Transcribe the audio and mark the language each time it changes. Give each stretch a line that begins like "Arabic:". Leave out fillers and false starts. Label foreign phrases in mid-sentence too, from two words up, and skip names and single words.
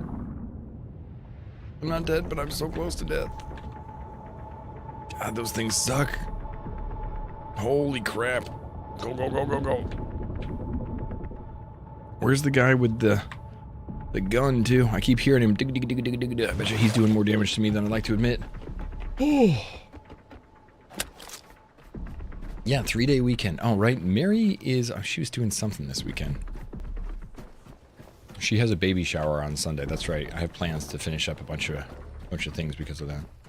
English: I'm not dead, but I'm so close to death. God, those things suck. Holy crap. Go, go, go, go, go. Where's the guy with the gun, too? I keep hearing him. Dig, dig, dig, dig, dig, dig. I bet you he's doing more damage to me than I'd like to admit. Oh. Yeah, 3-day weekend. Oh, right. Mary is... Oh, she was doing something this weekend. She has a baby shower on Sunday. That's right. I have plans to finish up a bunch of things because of that.